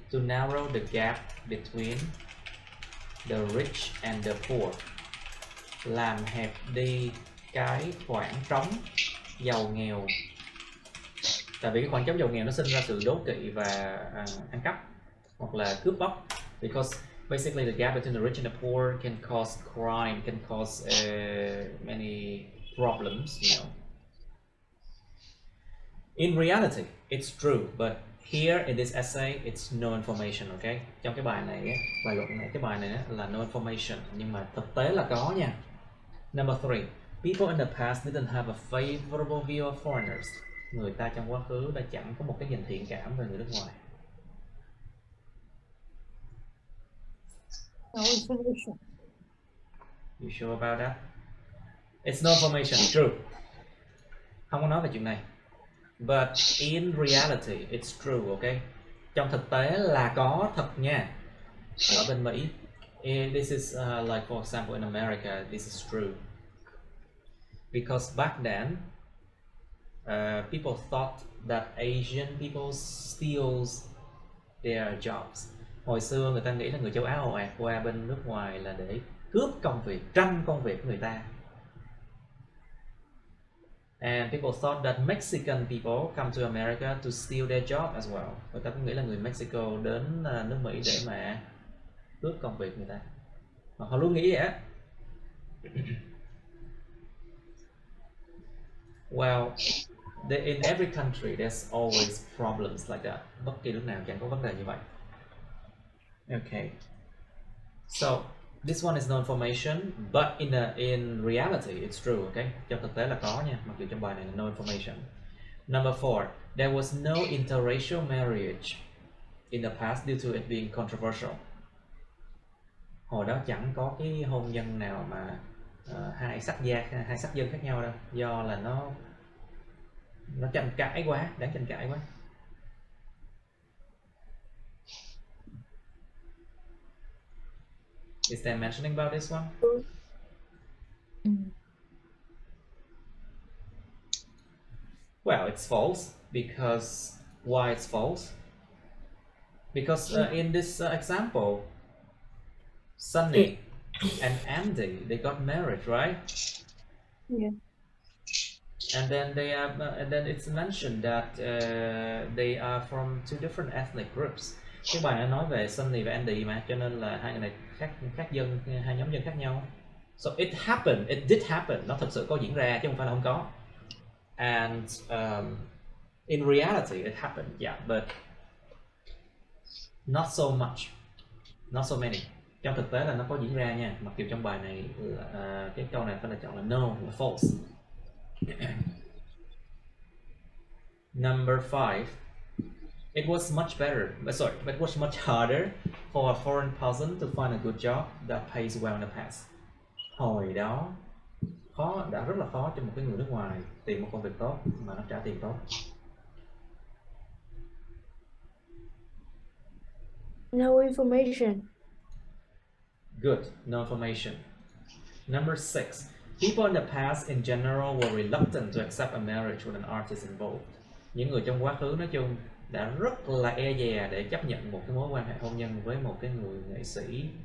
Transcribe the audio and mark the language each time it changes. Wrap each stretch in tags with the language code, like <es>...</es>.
<en>To narrow the gap between the rich and the poor.</en> <vi>Làm hẹp đi cái khoảng trống giàu nghèo. Tại vì cái khoảng trống giàu nghèo nó sinh ra sự đố kỵ và ăn cắp hoặc là cướp bóc.</vi> <en>Because basically the gap between the rich and the poor can cause crime, can cause many problems, you know. In reality, it's true, but here in this essay, it's no information, okay?</en> <vi>Trong cái bài này, bài luận này, cái bài này là</vi> <en>no information,</en> <vi>nhưng mà thực tế là có nha.</vi> <en>Number 3. People in the past didn't have a favorable view of foreigners.</en> <vi>Người ta trong quá khứ đã chẳng có một cái nhìn thiện cảm về người nước ngoài.</vi> <en>No information. You sure about that? It's no information, true.</en> <vi>Không có nói về chuyện này.</vi> <en>But in reality, it's true, okay?</en> <vi>Trong thực tế là có thật nha. Ở bên Mỹ,</vi> <en>this is like for example in America, this is true. Because back then, people thought that Asian people steals their jobs.</en> <vi>Hồi xưa người ta nghĩ là người châu Á ồ ạt qua bên nước ngoài là để cướp công việc, tranh công việc của người ta.</vi> <en>And people thought that Mexican people come to America to steal their job as well.</en> <vi>Người ta cũng nghĩ là người Mexico đến nước Mỹ để mà cướp công việc người ta. Mà họ luôn nghĩ vậy á.</vi> <en>Well, in every country there's always problems like that.</en> <vi>Bất kỳ nước nào chẳng có vấn đề như vậy.</vi> <en>Okay. So this one is no information, but in reality it's true, okay?</en> <vi>Trong thực tế là có nha, mặc dù trong bài này là</vi> <en>no information. Number 4, there was no interracial marriage in the past due to it being controversial.</en> <vi>Hồi đó chẳng có cái hôn nhân nào mà hai sắc dân khác nhau đâu, do là nó tranh cãi quá, đáng tranh cãi quá.</vi> <en>Is there mentioning about this one? Well, it's false. Because why it's false? Because in this example, Sunny and Andy, they got married, right? Yeah. And then and then it's mentioned that they are from two different ethnic groups.</en> <vi>Cái bài nó nói về Sunny và Andy mà, cho nên là hai người này khác dân, hai nhóm dân khác nhau.</vi> <en>So it happened, it did happen,</en> <vi>nó thật sự có diễn ra chứ không phải là không có.</vi> <en>And in reality it happened, yeah, but not so much, not so many.</en> <vi>Trong thực tế là nó có diễn ra nha, mặc dù trong bài này cái câu này phải là chọn là no, là false.</vi> <en>Number 5. It was much better, but it was much harder for a foreign person to find a good job that pays well in the past.</en> <vi>Hồi đó đã rất là khó cho một cái người nước ngoài tìm một công việc tốt mà nó trả tiền tốt.</vi> <en>No information. Good, no information. Number 6. People in the past in general were reluctant to accept a marriage with an artist involved.</en> <vi>Những người trong quá khứ nói chung đã rất là e dè để chấp nhận một cái mối quan hệ hôn nhân với một cái người nghệ sĩ</vi>